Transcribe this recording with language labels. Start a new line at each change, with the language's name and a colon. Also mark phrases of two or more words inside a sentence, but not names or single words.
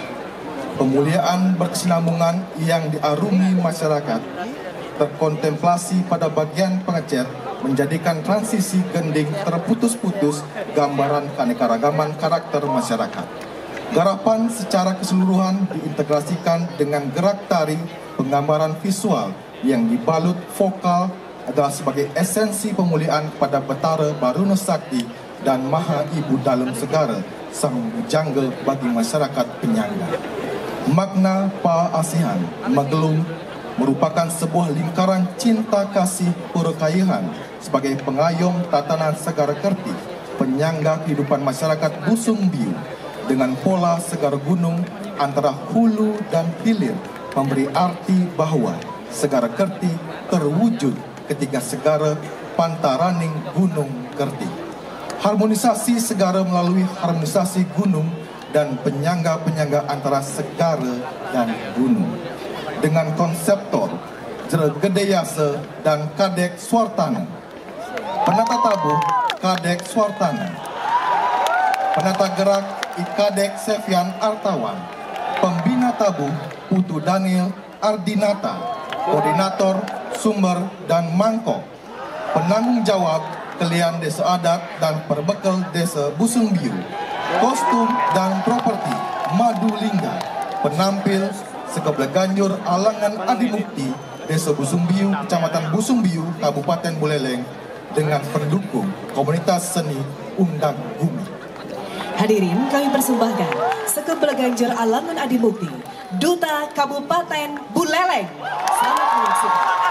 Indonesian: Pemuliaan berkesinambungan yang diarungi masyarakat terkontemplasi pada bagian pengecer menjadikan transisi gending terputus-putus gambaran keanekaragaman karakter masyarakat. Garapan secara keseluruhan diintegrasikan dengan gerak tari penggambaran visual yang dibalut vokal adalah sebagai esensi pemuliaan pada Betara Baruna Sakti dan Maha Ibu Dalam Segara sang jangga bagi masyarakat penyangga. Makna Paasihan Magelung merupakan sebuah lingkaran cinta kasih Pura Kayangan sebagai pengayom tatanan Segara Kerti, penyangga kehidupan masyarakat Busung Biu dengan pola Segara Gunung antara hulu dan hilir memberi arti bahwa Segara Kerti terwujud ketika Segara Pantaraning Gunung Kerti. Harmonisasi Segara melalui harmonisasi gunung dan penyangga-penyangga antara Segara dan gunung. Dengan konseptor Gede Yase dan Kadek Swartana. Penata tabuh Kadek Swartana. Penata gerak Kadek Sevian Artawan. Pembina tabuh Putu Daniel Ardinata. Koordinator Sumber dan Mangkok. Penanggung jawab Kelian Desa Adat dan Perbekal Desa Busung Biu. Kostum dan properti Madu Lingga. Penampil Sekebele Ganjur Alangan Adi Mukti, Desa Busung Biu, Kecamatan Busung Biu, Kabupaten Buleleng, dengan pendukung komunitas seni Undang Bumi. Hadirin, kami persembahkan Sekebele Ganjur Alangan Adi Mukti, Duta Kabupaten Buleleng. Selamat menyaksikan.